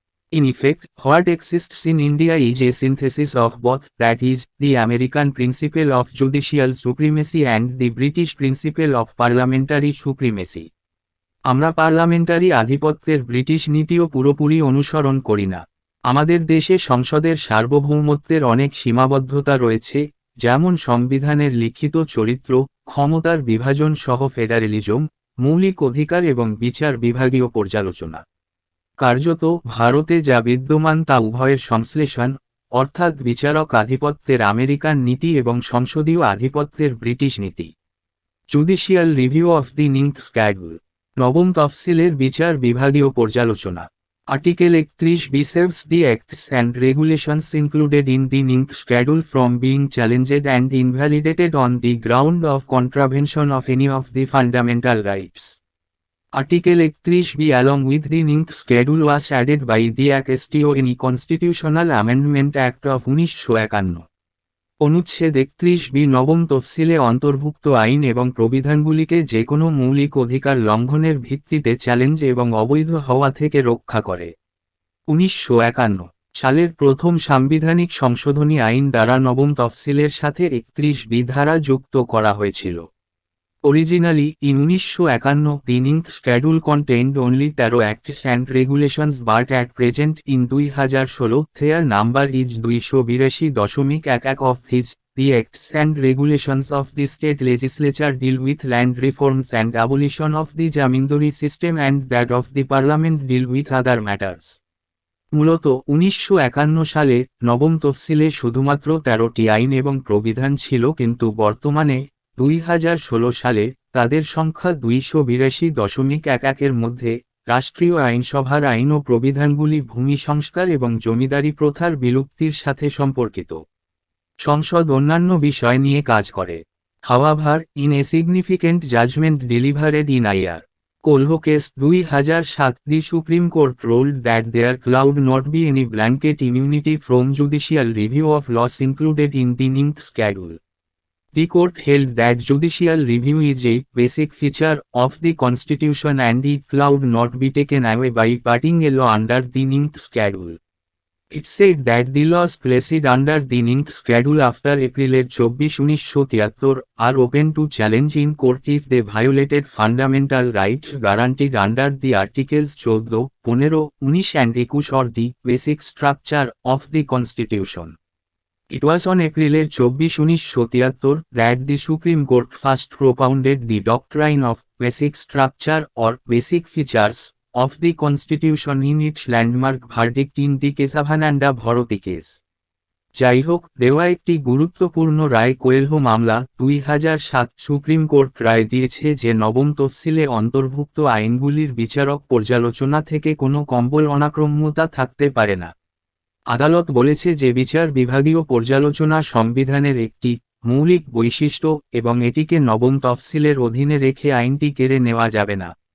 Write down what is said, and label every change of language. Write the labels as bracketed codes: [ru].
[en] In effect, what exists in India is a synthesis of both, that is, the American principle of judicial supremacy and the British principle of parliamentary supremacy. [bn] আমরা parliamentary আধিপত্যের British নীতিও পুরোপুরি অনুসরণ করি না। আমাদের দেশে সংসদের সার্বভৌমত্বের অনেক সীমাবদ্ধতা রয়েছে, যেমন সংবিধানের লিখিত চরিত্র, ক্ষমতার বিভাজন সহ ফেডারেলিজম, মৌলিক অধিকার এবং বিচার বিভাগীয় পর্যালোচনা। কার্যত ভারতে যা বিদ্যমান তা উভয়ের সংশ্লেষণ, অর্থাৎ বিচারক আধিপত্যের আমেরিকান নীতি এবং সংসদীয় আধিপত্যের ব্রিটিশ নীতি। [en] judicial review of the ninth schedule, [bn] নবম তফসিলের বিচার বিভাগীয় পর্যালোচনা। [en] Article 31B saves the acts and regulations included in the ninth schedule from being challenged and invalidated on the ground of contravention of any of the fundamental rights. Article 31B along with the ninth schedule was added by the ACT Constitutional Amendment Act of 1951. [bn] অনুচ্ছেদ 31B নবম তফসিলে অন্তর্ভুক্ত আইন এবং প্রবিধানগুলিকে যে কোনো মৌলিক অধিকার লঙ্ঘনের ভিত্তিতে চ্যালেঞ্জ এবং অবৈধ হওয়া থেকে রক্ষা করে। 1951 সালের প্রথম সাংবিধানিক সংশোধনী আইন দ্বারা নবম তফসিলের সাথে 31B ধারা যুক্ত করা হয়েছিল। [en] Originally, in 1951, the ninth schedule contained only 13 acts and regulations, but at present, in 2016, their number is 282.11 of these. The acts and regulations of the state legislature deal with land reforms and abolition of the zamindari system, and that of the parliament deal with other matters. [bn] মূলত 1951 সালে নবম তফসিলে শুধুমাত্র 13টি আইন এবং প্রবিধান ছিল, কিন্তু বর্তমানে 2016 সালে তাদের সংখ্যা 282.11 এর মধ্যে রাষ্ট্রীয় আইনসভার আইন ও প্রবিধানগুলি ভূমি সংস্কার এবং জমিদারি প্রথার বিলুপ্তির সাথে সম্পর্কিত। সংসদ অন্যান্য বিষয় নিয়ে কাজ করে। [en] However, in a significant judgment delivered in IR. Kolho case 2007, the Supreme Court ruled that there could not be any blanket immunity from judicial review of laws included in the ninth schedule. The court held that judicial review is a basic feature of the Constitution and it could not be taken away by putting a law under the ninth schedule. It said that the laws placed under the ninth schedule after April 24, 1973 are open to challenge in court if they violated fundamental rights guaranteed under the Articles 14, 15, 19 and 21 or the basic structure of the Constitution. It was on April 24, 1973 that the Supreme Court first propounded the doctrine of basic structure or basic features of the Constitution in its landmark verdict in the Kesavananda Bharati case. [bn] যাই হোক, দেওয়া একটি গুরুত্বপূর্ণ রায় Coelho মামলা 2007 supreme court রায় দিয়েছে যে নবম তফসিলে অন্তর্ভুক্ত আইনগুলির বিচারক পর্যালোচনা থেকে কোনো কম্বল অনাক্রম্যতা থাকতে পারে না। আদালত বলেছে যে বিচার বিভাগীয় পর্যালোচনা সংবিধানের একটি মৌলিক বৈশিষ্ট্য এবং এটিকে নবম তফসিলের অধীনে রেখে আইনটি কেড়ে নেওয়া যাবে না।